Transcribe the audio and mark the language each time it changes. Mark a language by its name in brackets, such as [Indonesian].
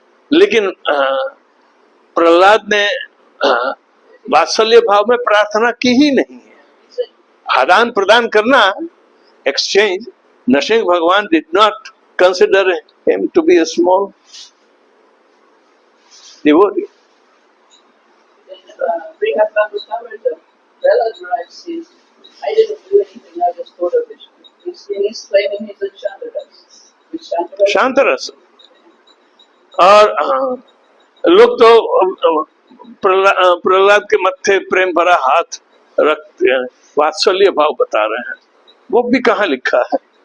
[Hindi] लेकिन प्रहलाद ने वात्सल्य भाव में प्रार्थना की ही नहीं है। आदान प्रदान करना, [English] Exchange, Narasimha Bhagwan did not consider him to be a small devotee. Bring up Bhagavatam, Prahlad Maharaj says, I didn't do anything, I just thought of it. He's claiming he's a Shantaras. [Hindi] शांतरस। और लोग तो प्रहलाद के मत्थे प्रेम भरा हाथ रखते हैं, वात्सल्य भाव बता रहे हैं। वो भी कहाँ लिखा है?